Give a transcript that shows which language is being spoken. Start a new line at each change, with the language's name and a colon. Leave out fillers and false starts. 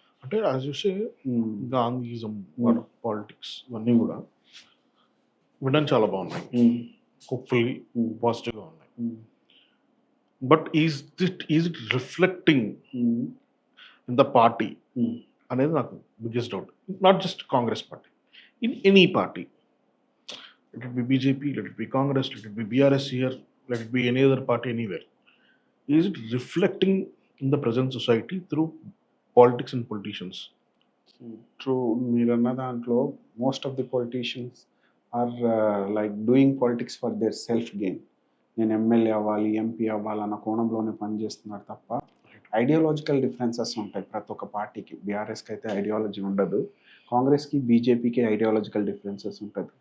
Telugu: అంటే
English: as you say
Telugu: గాంధీయిజం, politics ఇవన్నీ కూడా వినడానికి చాలా బాగున్నాయి, హోప్ఫుల్లీ పాజిటివ్గా ఉన్నాయి.
English: but is it reflecting in the party
Telugu: అనేది నాకు
English: Biggest doubt. Not just Congress party, in any party. Let it be BJP, let it be Congress, let it be BRS here, let it be any other party anywhere. Is it reflecting in the present society through politics and politicians? True.
Telugu: మీరన్న దాంట్లో
English: Most of the politicians are like doing politics for their self gain.
Telugu: నేను MLA అవ్వాలి, MP అవ్వాలన్న కోణంలోనే పనిచేస్తున్నారు తప్ప ideological differences ఉంటాయి ప్రతి ఒక్క పార్టీకి. బీఆర్ఎస్కి అయితే ఐడియాలజీ ఉండదు, కాంగ్రెస్కి బీజేపీకి ఐడియాలజికల్ డిఫరెన్సెస్ ఉంటుంది.